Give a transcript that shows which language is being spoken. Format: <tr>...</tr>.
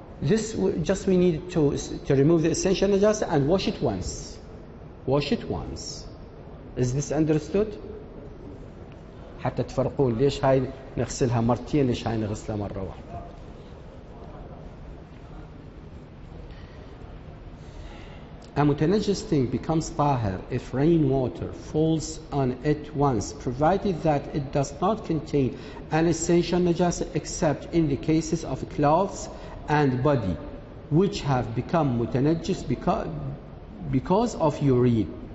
<en>This just we need to remove the essential najasa and wash it once. Wash it once. Is this understood?</en> <ar>حتى تفرقون ليش هاي نغسلها مرتين، ليش هاي نغسلها مرة واحدة.</ar> <en>A mutanajjis thing becomes tahir if rainwater falls on it once, provided that it does not contain an essential najasa except in the cases of clothes and body, which have become mutanajjis because of urine.</en>